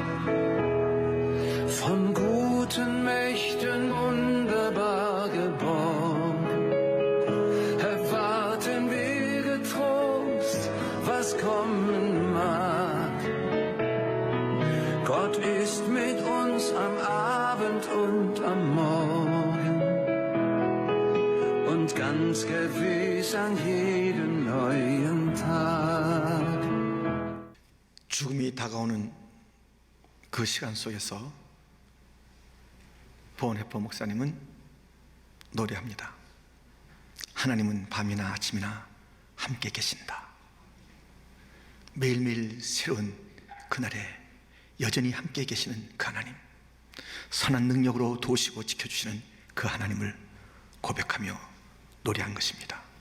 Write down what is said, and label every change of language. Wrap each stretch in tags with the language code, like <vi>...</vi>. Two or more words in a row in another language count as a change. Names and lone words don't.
<de>Von guten Mächten wunderbar geborgen, erwarten wir getrost, was kommen mag. Gott ist mit uns am Abend und am Morgen und ganz gewiss an jedem neuen Tag.</de> <ko>죽음이 다가오는 그 시간 속에서 보은회포 목사님은 노래합니다. 하나님은 밤이나 아침이나 함께 계신다. 매일매일 새로운 그날에 여전히 함께 계시는 그 하나님, 선한 능력으로 도우시고 지켜주시는 그 하나님을 고백하며 노래한 것입니다.</ko>